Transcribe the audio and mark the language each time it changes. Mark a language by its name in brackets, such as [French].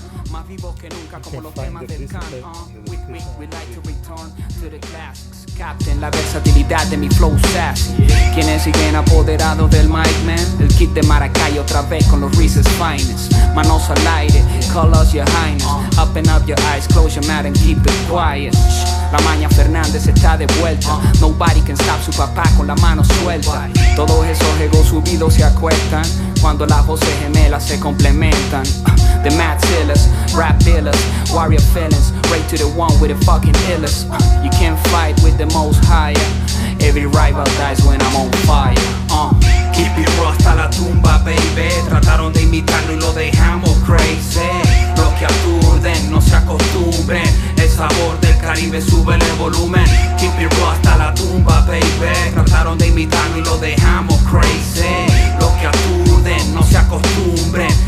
[Spanish] Más vivos que nunca como los temas del can. [English] We like to return to the classics. [Spanish] Captain, la versatilidad de mi [English] flow sassy. [Spanish] Quienes siguen apoderados del [English] mic man. [Spanish] El kit de Maracay otra vez con los Reese's finest. Manos al aire, [English] call us your highness. Open up your eyes, close your mouth and keep it quiet. [Spanish] La maña Fernández está de vuelta. [English] Nobody can stop [Spanish] su papá con la mano suelta. Todos esos egos subidos se acuestan cuando las voces gemelas se complementan. [English] The mad killers, rap dealers, warrior feelings, right to the one with the fucking illest. You can't fight with the most higher. Every rival dies when I'm on fire. Keep it raw [Spanish] hasta la tumba, [English] baby. [Spanish] Trataron de imitarlo y lo dejamos [English] crazy. [Spanish] Los que aturden, no se acostumbren. El sabor del Caribe, sube el volumen. [English] Keep it raw [Spanish] hasta la tumba, [English] baby. [Spanish] Trataron de imitarlo y lo dejamos [English] crazy. [Spanish] Los que aturden, no se acostumbren.